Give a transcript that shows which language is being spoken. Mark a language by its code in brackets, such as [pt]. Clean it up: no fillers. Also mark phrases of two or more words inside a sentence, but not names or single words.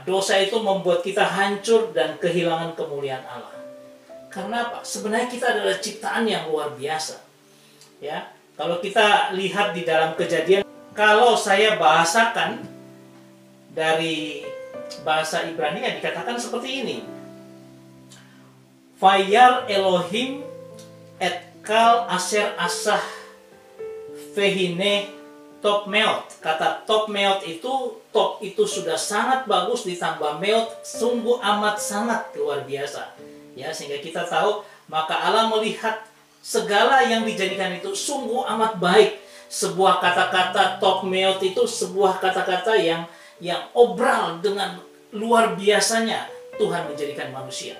[id] Dosa itu membuat kita hancur dan kehilangan kemuliaan Allah. Karena apa? Sebenarnya kita adalah ciptaan yang luar biasa. Ya, kalau kita lihat di dalam Kejadian, kalau saya bahasakan dari bahasa Ibrani dikatakan seperti ini. [he] וירא אלהים את כל אשר עשה והנה טוב מאד. [id] Kata [he] טוב מאד [id] itu, top itu sudah sangat bagus ditambah meot, sungguh amat sangat luar biasa. Ya, sehingga kita tahu maka Allah melihat segala yang dijadikan itu sungguh amat baik. Sebuah kata-kata [he] טוב מאד [id] itu sebuah kata-kata yang obral dengan luar biasanya Tuhan menjadikan manusia.